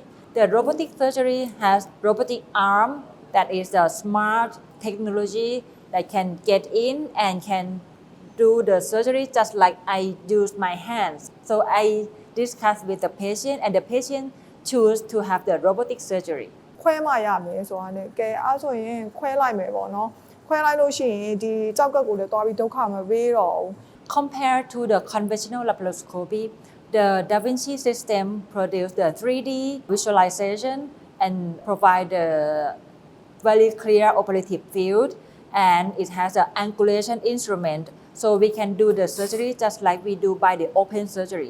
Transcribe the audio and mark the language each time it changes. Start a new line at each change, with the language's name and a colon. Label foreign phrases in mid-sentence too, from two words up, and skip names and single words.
English: The robotic surgery has robotic arm that is a smart technology that can get in and can do the surgery just like I use my hands. So I discuss with the patient and the patient choose to have the robotic surgery.
Burmese: ခွဲမရမယ်ဆိုတာနဲ့ကဲအားဆိုရင်ခွဲလိုက်မယ်ပေါ့နော်ခွဲလိုက်လို့ရှိရင်ဒီကြောက်ကက်ကိုလည်းတွားပြီးဒုက္ခမပေးတော့ဘူး
English: Compared to the conventional laparoscopy, the Da Vinci system produces the 3D visualization and provide a very clear operative field, and it has an angulation instrument. So we can do the surgery just like we do by the open surgery.